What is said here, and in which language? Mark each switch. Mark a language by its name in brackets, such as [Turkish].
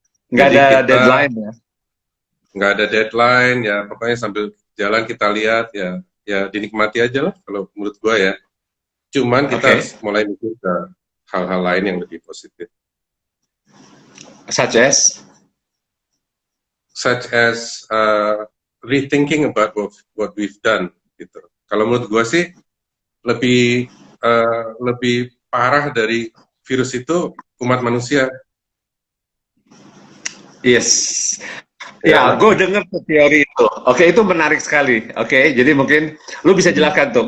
[Indonesian] Nggak Jadi ada kita deadline ya. nggak ada deadline ya, pokoknya sambil jalan kita lihat ya, ya dinikmati aja lah kalau menurut gua ya. Cuman kita Oke. harus mulai mikir ke hal-hal lain yang lebih positif, [English] Such as, such as rethinking about what we've done gitu. [Indonesian] Kalau menurut gua sih lebih lebih parah dari virus itu umat manusia. yes. Ya, Ya, gue denger tuh teori itu. Oke, itu menarik sekali. Oke, jadi mungkin lu bisa jelaskan tuh.